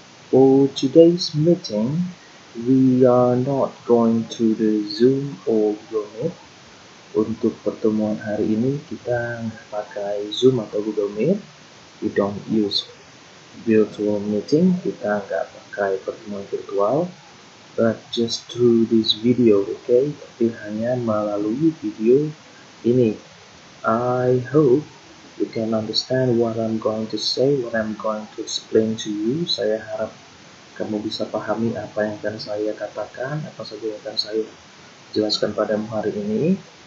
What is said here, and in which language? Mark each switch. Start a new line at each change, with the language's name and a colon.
English: For today's meeting, we are not going to the Zoom or Google Meet.
Indonesian: Untuk pertemuan hari ini kita nggak pakai Zoom atau Google Meet.
English: We don't use virtual meeting.
Indonesian: Kita nggak pakai pertemuan virtual.
English: But just through this video, okay?
Indonesian: Tapi hanya melalui video ini.
English: I hope you can understand what I'm going to say, what I'm going to explain to you.
Indonesian: Saya harap kamu bisa pahami apa yang akan saya katakan, apa saja yang akan saya jelaskan padamu hari ini.